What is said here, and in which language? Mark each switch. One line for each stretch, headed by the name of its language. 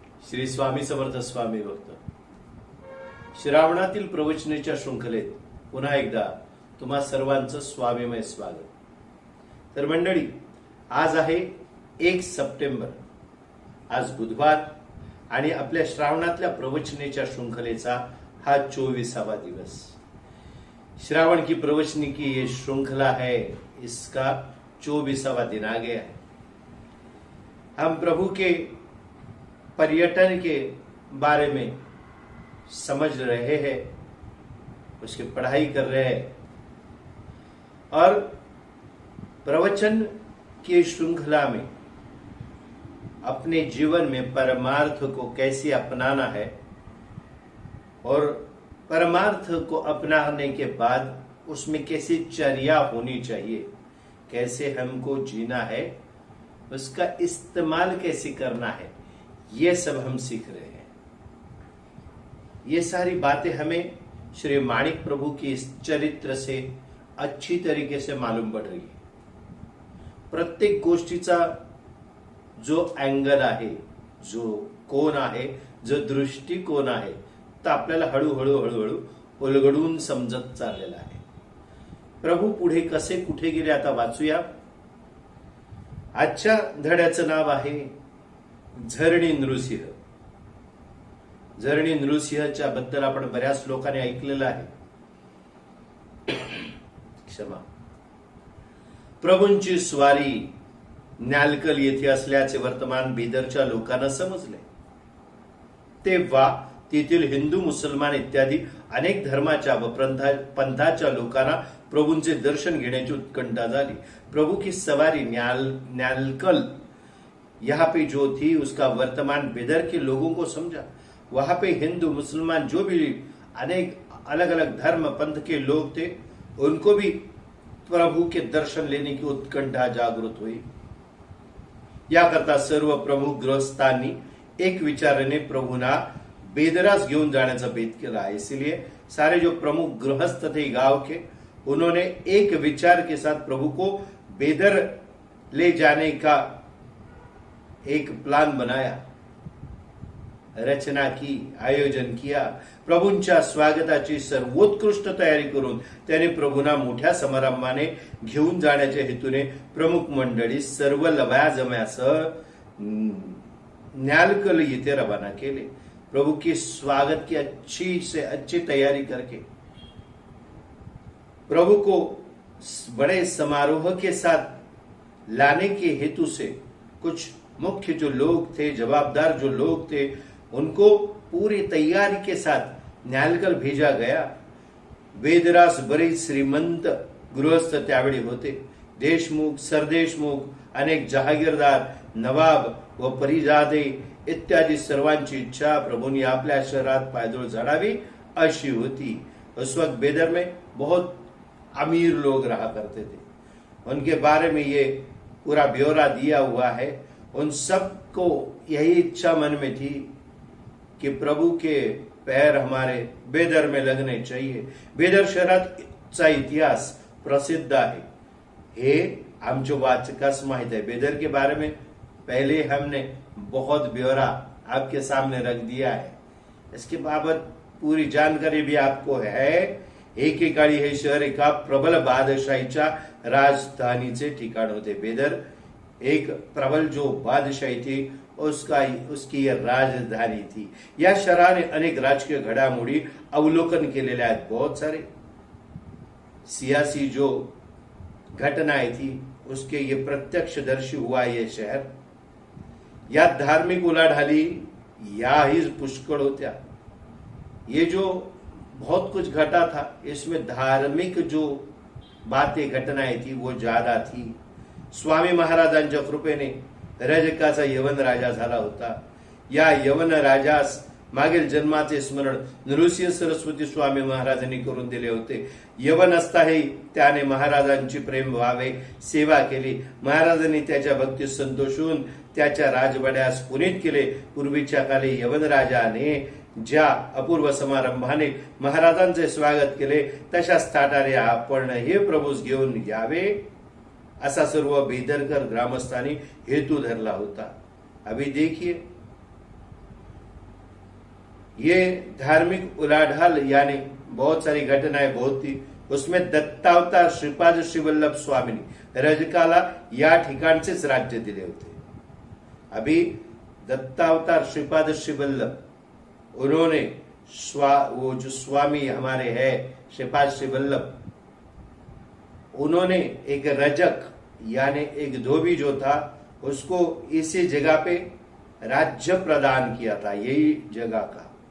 Marathi: श्री स्वामी समर्थ स्वामी भक्त, श्रावणातील प्रवचनेच्या शृंखलेत पुन्हा एकदा तुम्हा सर्वांचं स्वामीमय स्वागत। तर मंडळी, आज आहे 1 सप्टेंबर, आज बुधवार आणि आपल्या श्रावणातल्या प्रवचनेच्या शृंखलेचा हा 24वां दिवस।
Hindi: श्रावण की प्रवचनी की ये श्रृंखला है, इसका 24वां दिन आ गया है। हम प्रभु के पर्यटन के बारे में समझ रहे हैं, उसकी पढ़ाई कर रहे हैं और प्रवचन की श्रृंखला में अपने जीवन में परमार्थ को कैसे अपनाना है और परमार्थ को अपनाने के बाद उसमें कैसी चर्या होनी चाहिए, कैसे हमको जीना है, उसका इस्तेमाल कैसे करना है, ये सब हम सीख रहे हैं। ये सारी बातें हमें श्री माणिक प्रभु की इस चरित्र से अच्छी तरीके से मालूम पड़ रही है।
Marathi: प्रत्येक गोष्टीचा जो अँगल आहे, जो कोण आहे, जो दृष्टिकोन आहे, तो आपल्याला हळूहळू हळूहळू उलगडून समजत चाललेला आहे। प्रभू पुढे कसे कुठे गेले आता वाचूया। आजच्या धड्याचं नाव आहे झरणी नृसिंह। झरणी नृसिंहच्या बद्दल आपण बऱ्याच लोकांनी ऐकलेलं आहे। क्षमा। प्रभूंची स्वारी न्यालकल येथे असल्याचे वर्तमान बिदरच्या लोकांना समजले। तेव्हा तेथील हिंदू, मुसलमान इत्यादी अनेक धर्माच्या व पंथाच्या लोकांना प्रभूंचे दर्शन घेण्याची उत्कंठा झाली।
Hindi: प्रभु की सवारी न्यालकल यहाँ पे जो थी, उसका वर्तमान बिदर के लोगों को समझा। वहां पे हिंदू, मुसलमान, जो भी अनेक अलग अलग धर्म पंथ के लोग थे, उनको भी प्रभु के दर्शन लेने की उत्कंठा जागृत हुई।
Marathi: याकरता सर्व प्रमुख गृहस्थांनी एक विचाराने प्रभूंना बेदरास घेऊन जाण्याचा बेत केला।
Hindi: इसलिए सारे जो प्रमुख गृहस्थ थे गांव के, उन्होंने एक विचार के साथ प्रभु को बेदर ले जाने का एक प्लान बनाया, रचना की, आयोजन किया।
Marathi: प्रभूंच्या स्वागताची सर्वोत्कृष्ट तयारी करून त्याने प्रभूंना मोठ्या समारंभाने घेऊन जाण्याच्या हेतूने प्रमुख मंडळी सर्व लवाजम्यासह न्यालकल येथे रवाना केले।
Hindi: प्रभु के स्वागत की अच्छी से अच्छी तैयारी करके प्रभु को बड़े समारोह के साथ लाने के हेतु से कुछ मुख्य जो लोग थे, जवाबदार जो लोग थे, उनको पूरी तैयारी के साथ न्यालकल भेजा गया।
Marathi: वेदरास बरेच श्रीमंत गृहस्थ त्यावेळी होते। देशमुख, सरदेशमुख, अनेक जहागीरदार, नवाब व परिजादे इत्यादी सर्वांची इच्छा प्रभूंनी आपल्या शहरात पायदळ झाडावी अशी होती।
Hindi: उस वक्त बेदर में बहुत अमीर लोग रहा करते थे। उनके बारे में ये पूरा ब्यौरा दिया हुआ है। उन सबको यही इच्छा मन में थी कि प्रभु के पैर हमारे बेदर में लगने चाहिए।
Marathi: बेदर शहराचा इतिहास प्रसिद्ध आहे, हे आमच्या वाचकास माहित है।
Hindi: बेदर के बारे में पहले हमने बहुत ब्यौरा आपके सामने रख दिया है। इसके बाबत पूरी जानकारी भी आपको है।
Marathi: एकेकाळी हे शहर एका प्रबल बादशाहीच्या राजधानीचे ठिकाण होते।
Hindi: बेदर एक प्रबल जो बादशाही थी उसकी यह राजधानी थी।
Marathi: या शहराने अनेक राजकीय घडामोडी अवलोकन केलेल्या आहेत।
Hindi: बहुत सारे सियासी जो घटनाएं थी उसके ये प्रत्यक्षदर्शी हुआ ये शहर।
Marathi: या धार्मिक उलाढाली याही पुष्कळ होत्या।
Hindi: ये जो बहुत कुछ घटा था इसमें धार्मिक जो बातें घटनाएं थी वो ज्यादा थी।
Marathi: स्वामी महाराजांच्या कृपेने रजकाचा यवन राजा झाला होता। या यवन राजास मागील जन्माचे स्मरण नृसिंह सरस्वती स्वामी महाराजांनी करून दिले होते। यवन असताही त्याने महाराजांची प्रेम व्हावे सेवा केली। महाराजांनी त्याच्या भक्तीत संतोष होऊन त्याच्या राजवाड्यास पुनीत केले। पूर्वीच्या काली यवन राजाने ज्या अपूर्व समारंभाने महाराजांचे स्वागत केले तशाच थाटाने आपण हे प्रभूस घेऊन यावे असा सर्व बेदरकर ग्रामस्थांनी हेतू धरला होता।
Hindi: अभी देखिए ये धार्मिक उलाढाल यानी बहुत सारी घटनाएं बहुत थी। उसमें
Marathi: दत्तावतार श्रीपाद श्रीवल्लभ स्वामींनी रजकाला या ठिकाणचेच राज्य दिले होते।
Hindi: अभी दत्तावतार श्रीपाद श्रीवल्लभ उन्होंने वो जो स्वामी हमारे हैं श्रीपाद श्रीवल्लभ, उन्होंने एक रजक यानी एक धोबी जो था उसको इसी जगह पे राज्य प्रदान किया था, यही जगह का।